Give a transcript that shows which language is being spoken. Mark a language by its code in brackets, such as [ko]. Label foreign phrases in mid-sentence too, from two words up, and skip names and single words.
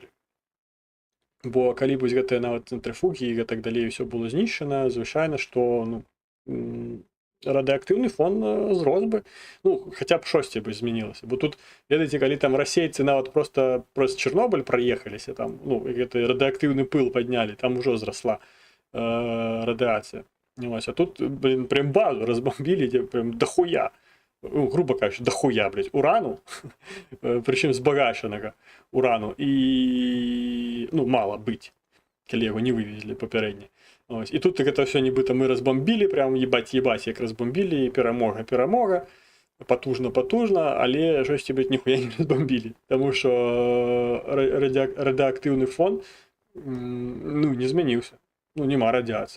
[be] Бо калі б гэтыя нават цэнтрыфугі і гэтак далей ўсё было знішчана, звычайна, што ну, радыактыўны фон зрос бы, ну хаця б штосьці бы змянілася, бо тут ведаеце, калі там расейцы нават просто праз Чарнобыль праехаліся, там ну гэты радыактыўны пыл паднялі, там ужо зрасла радыацыя. Вось, а тут блин, прям базу разбомбілі, дзе прям дохуя, ну, [uk] грубо кажучи, [be] дохуя, блядь, урану, причым збагачанага урану, і ну мала быць, калі яго не вывезлі папярэдне. Ось. І тут гэта ўсё нібыта мы разбомбілі, прям ебаць, як разбомбілі, і перамога, потужна, але штосьці, блядь, ніхуя не разбомбілі, таму што радыактыўны фон ну, не змяніўся, ну, нема радыацыі.